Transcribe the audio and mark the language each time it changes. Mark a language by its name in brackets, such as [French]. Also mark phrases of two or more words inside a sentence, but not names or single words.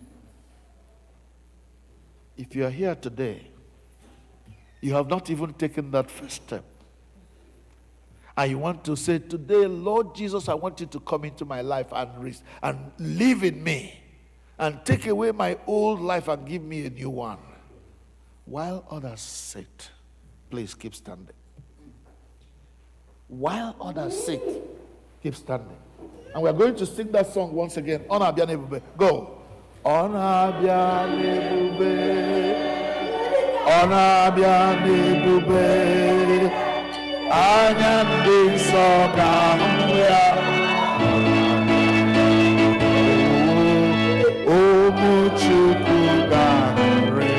[English] If you are here today, you have not even taken that first step, and you want to say, today, Lord Jesus, I want you to come into my life and live in me and take away my old life and give me a new one. While others sit, please keep standing. While others sit, keep standing. And we're going to sing that song once again. [Igbo] Ona abia nebube. Go. Ona abia nebube. Ona abia nebube. Anya ndị nsọ ga-ahụ ya. Ụmụ Chukwu ga-aṅụrị.